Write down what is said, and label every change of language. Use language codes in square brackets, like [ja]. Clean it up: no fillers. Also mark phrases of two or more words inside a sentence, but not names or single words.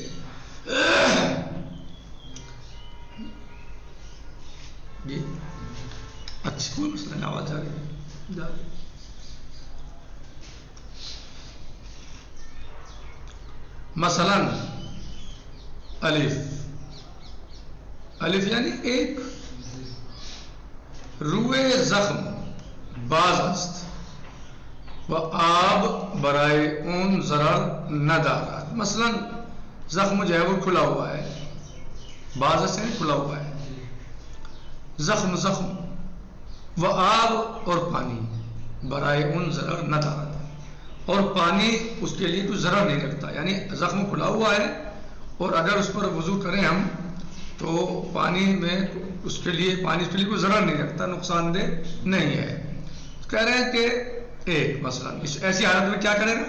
[ur] جی اچھا، کوئی مسئلہ نہیں، آواز جا رہی. [fa] مثلا الف [ur] یعنی ایک [fa] روئے زخم باز است و آب برائے اون ضرر نہ دارد. [ur] مثلا زخم جو ہے وہ کھلا ہوا ہے، [fa] باز است [ur] یعنی کھلا ہوا ہے، [fa] زخم و آب [ur] اور پانی [fa] برائے اون ضرر نہ دارد، [ur] اور پانی اس کے لیے کوئی ضرر نہیں رکھتا. یعنی زخم کھلا ہوا ہے اور اگر اس پر وضو کریں ہم تو پانی میں اس کے لیے کوئی ضرر نہیں رکھتا، نقصان دہ نہیں ہے. کہہ رہے ہیں کہ ایک مثلا ایسی حالت میں کیا کرے گا؟